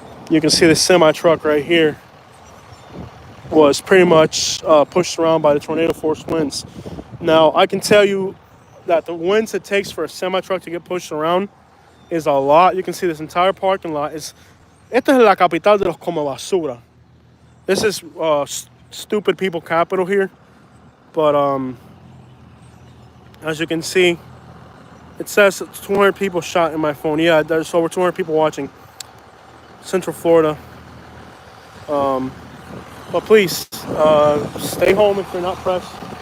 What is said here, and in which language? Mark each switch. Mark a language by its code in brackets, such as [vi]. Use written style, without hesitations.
[en] You can see the semi truck right here was pretty much pushed around by the tornado force winds. Now, I can tell you that the winds it takes for a semi-truck to get pushed around is a lot. You can see this entire parking lot. [es] Esta es la capital de los come basura. [en] This is stupid people capital here. But as you can see, it says 200 people shot in my phone. Yeah, there's over 200 people watching. Central Florida. But please, stay home if you're not pressed.